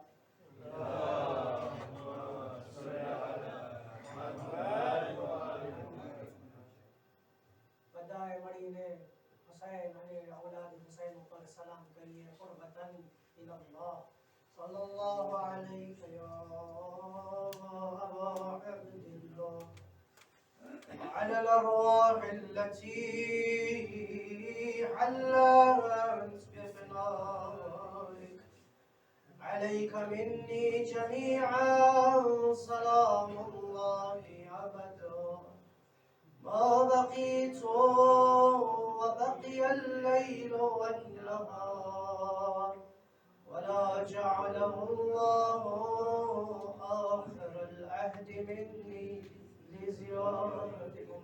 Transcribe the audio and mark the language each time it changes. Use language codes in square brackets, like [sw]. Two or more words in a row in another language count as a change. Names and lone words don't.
[gu] બધાએ મળીને હુસૈન અને ઔલાદ હુસૈન ઉપર સલામ કરીએ. [ar] قربة إلى الله صلى الله عليه أبا عبد الله وعلى الأرواح التي حلت بفنائك عليك مني جميعا سلام الله أبدا ما بقيت وبقي الليل والنهار ولا جعله الله آخر العهد مني لزيارتكم.